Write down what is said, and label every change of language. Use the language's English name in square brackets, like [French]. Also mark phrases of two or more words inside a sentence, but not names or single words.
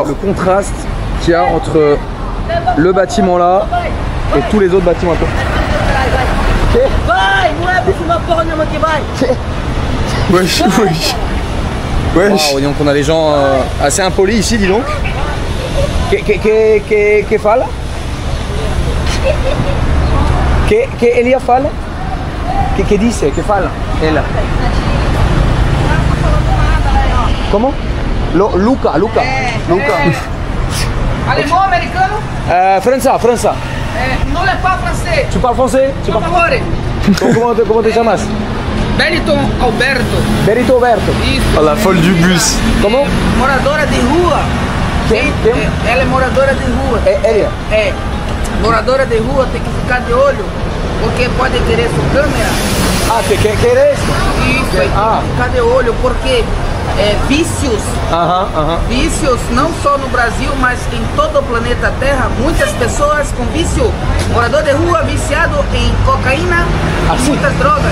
[French] Le contraste qu'il y a entre le bâtiment là et tous les autres bâtiments. Wesh, wesh. Wesh. Wow, donc on a des gens assez impolis ici, dis donc. [Portuguese] Que fala? Que Elia fala? [Spanish] Que dice? [Portuguese] Que fala? Ela. Comment? Luca. Alemão, americano? França. Não é [French] pas français. Tu parles français? [Portuguese] Por favor. [Spanish] Comment te llamas? Berito Alberto. [Portuguese] Isso. [French] Oh, la folle du bus. Comment? [Portuguese] Moradora de rua. Quem? Ela é moradora de rua. Elia? É. Moradora de rua tem que ficar de olho, porque pode querer sua câmera. [Spanish] Ah, que eres? [Portuguese] Isso, tem que ficar de olho, porque vícios, vícios não só no Brasil, mas em todo o planeta Terra, muitas pessoas com vício, morador de rua viciado em cocaína e muitas drogas.